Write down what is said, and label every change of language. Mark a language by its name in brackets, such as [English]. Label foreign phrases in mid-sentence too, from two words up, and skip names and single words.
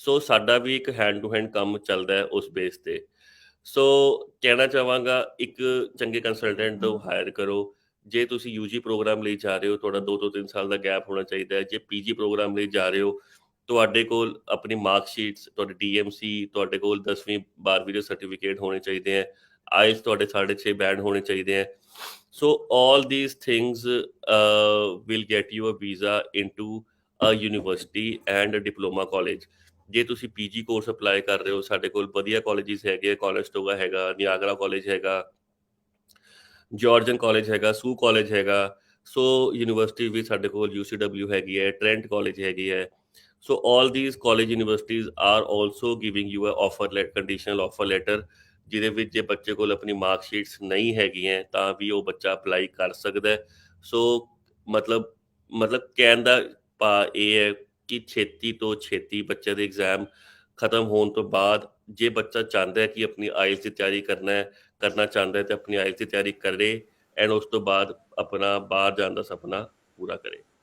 [Punjabi] ਸੋ ਸਾਡਾ ਵੀ ਇੱਕ [English] hand to hand [Punjabi] ਕੰਮ ਚੱਲਦਾ ਹੈ ਉਸ ਬੇਸ ਤੇ। ਸੋ ਕਹਿਣਾ ਚਾਹਾਂਗਾ ਇੱਕ ਚੰਗੇ ਕੰਸਲਟੈਂਟ ਨੂੰ ਹਾਇਰ ਕਰੋ। ਜੇ ਤੁਸੀਂ ਯੂਜੀ ਪ੍ਰੋਗਰਾਮ ਲਈ ਜਾ ਰਹੇ ਹੋ, ਤੁਹਾਡਾ 2 ਤੋਂ 3 ਸਾਲ ਦਾ ਗੈਪ ਹੋਣਾ ਚਾਹੀਦਾ ਹੈ। ਜੇ ਪੀਜੀ ਪ੍ਰੋਗਰਾਮ ਲਈ ਜਾ ਰਹੇ ਹੋ, ਤੁਹਾਡੇ ਕੋਲ ਆਪਣੀ ਮਾਰਕਸ਼ੀਟਸ, ਤੁਹਾਡੀ ਡੀਐਮਸੀ, ਤੁਹਾਡੇ ਕੋਲ 10ਵੀਂ 12ਵੀਂ ਦੇ ਸਰਟੀਫਿਕੇਟ ਹੋਣੇ ਚਾਹੀਦੇ ਹੈ। ਆਈਲਸ ਤੁਹਾਡੇ 6.5 ਬੈਂਡ ਹੋਣੇ ਚਾਹੀਦੇ ਹੈ। [English] ਸੋ all these things will get you a visa into a university and a diploma college। [Punjabi] ਜੇ ਤੁਸੀਂ ਪੀਜੀ ਕੋਰਸ ਅਪਲਾਈ ਕਰ ਰਹੇ ਹੋ, ਸਾਡੇ ਕੋਲ ਵਧੀਆ ਕਾਲਜਿਸ ਹੈਗੇ, ਕੋਨਸਟੋਗਾ ਹੈਗਾ, ਨਿਆਗਰਾ ਕਾਲਜ ਹੈਗਾ, ਜਾਰਜਨ ਕਾਲਜ ਹੈਗਾ, ਸੂ ਕਾਲਜ ਹੈਗਾ। ਸੋ ਯੂਨੀਵਰਸਿਟੀ ਵੀ ਸਾਡੇ ਕੋਲ UCW ਹੈਗੀ ਹੈ, ਟ੍ਰੈਂਟ ਕਾਲਜ ਹੈਗੀ ਹੈ। [English] ਸੋ all these college universities are also giving you a offer letter, conditional offer letter, [Punjabi] ਜਿਹਦੇ ਵਿੱਚ ਜੇ ਬੱਚੇ ਕੋਲ ਆਪਣੀ ਮਾਰਕਸ਼ੀਟਸ ਨਹੀਂ ਹੈਗੀਆਂ ਤਾਂ ਵੀ ਉਹ ਬੱਚਾ ਅਪਲਾਈ ਕਰ ਸਕਦਾ ਹੈ। ਸੋ ਮਤਲਬ ਕਹਿਣ ਦਾ ਭਾਵ ਇਹ ਹੈ ਕਿ ਛੇਤੀ ਤੋਂ ਛੇਤੀ ਬੱਚੇ ਦੇ ਐਗਜ਼ਾਮ ਖਤਮ ਹੋਣ ਤੋਂ ਬਾਅਦ ਜੇ ਬੱਚਾ ਚਾਹੁੰਦਾ ਹੈ ਕਿ ਆਪਣੀ ਆਈਲਸ ਦੀ ਤਿਆਰੀ ਕਰਨਾ ਚਾਹੁੰਦਾ ਹੈ ਤਾਂ ਆਪਣੀ ਆਈਲਸ ਦੀ ਤਿਆਰੀ ਕਰੇ ਐਂਡ ਉਸ ਤੋਂ ਬਾਅਦ ਆਪਣਾ ਬਾਹਰ ਜਾਣ ਦਾ ਸੁਪਨਾ ਪੂਰਾ ਕਰੇ।